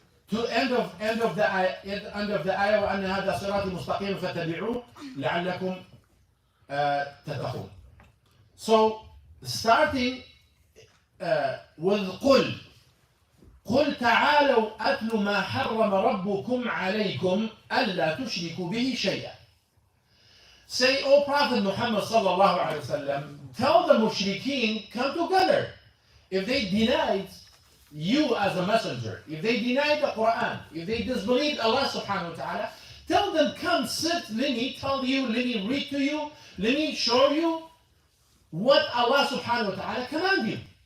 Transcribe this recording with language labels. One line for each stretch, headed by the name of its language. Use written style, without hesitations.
Arabic: To end of the ayah, وأن هذا صراطي مستقيم فاتبعوه لعلكم تتقون.
English: So starting with قل.
Arabic: قل تعالوا أتل ما حرم ربكم عليكم ألا تشركوا به شيئا.
English: Say, O Prophet Muhammad sallallahu alaihi wasallam, tell the mushrikeen, come together. If they denied you as a messenger, if they deny the Quran, if they disbelieve Allah subhanahu wa ta'ala, tell them, come sit, let me tell you, let me read to you, let me show you what Allah subhanahu wa ta'ala command you.